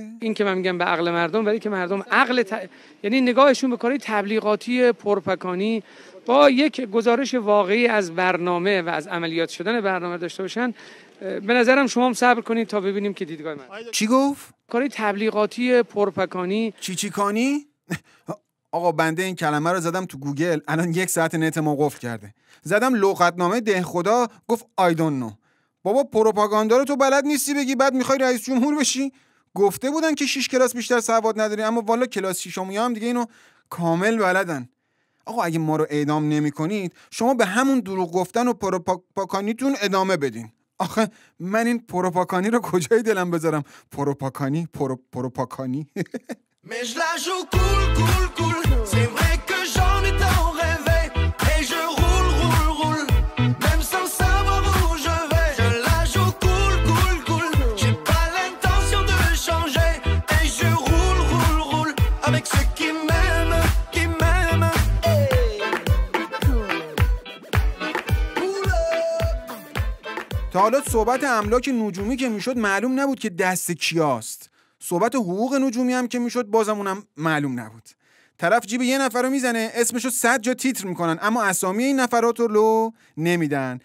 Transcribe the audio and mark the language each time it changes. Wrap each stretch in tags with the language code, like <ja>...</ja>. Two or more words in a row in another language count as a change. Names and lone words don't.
<fa>این که من میگم به عقل مردم، ولی که مردم یعنی نگاهشون به کارهای تبلیغاتی پرپکانی با یک گزارش واقعی از برنامه و از عملیات شدن برنامه داشته باشن. به نظرم شما هم صبر کنید تا ببینیم که دیدگاه من. چی گفت؟ کارهای تبلیغاتی پرپکانی. چی کانی؟ آقا بنده این کلمه رو زدم تو گوگل، الان 1 ساعت نت ما قفل کرده. زدم لغتنامه دهخدا، گفت</fa> <en>I don't know.</en> <fa>بابا پروپاگاندا رو تو بلد نیستی بگی بعد میخوای رئیس جمهور بشی؟ گفته بودن که 6 کلاس بیشتر سواد نداری، اما والا کلاس 6 هم دیگه اینو کامل بلدن. آقا اگه ما رو اعدام نمی‌کنید شما به همون دروغ گفتن و پروپاگاندیتون ادامه بدین. آخه من این پروپاگاندی رو کجای دلم بذارم؟ پروپاگاندی</fa> <fr>Mais je la joue cool, c'est vrai que j'en ai tant rêvé, et je roule, même sans savoir où je vais. Je la joue cool, j'ai pas l'intention de changer, et je roule, avec ceux qui m'aiment.</fr> <fa>تا حالا صحبت املاک نجومی که میشد معلوم نبود که دست کیاست. صحبت حقوق نجومی هم که میشد بازم اونم معلوم نبود. طرف جیب یه نفر رو میزنه اسمشو 100 جا تیتر میکنن اما اسامی این نفرات رو لو نمیدن.</fa>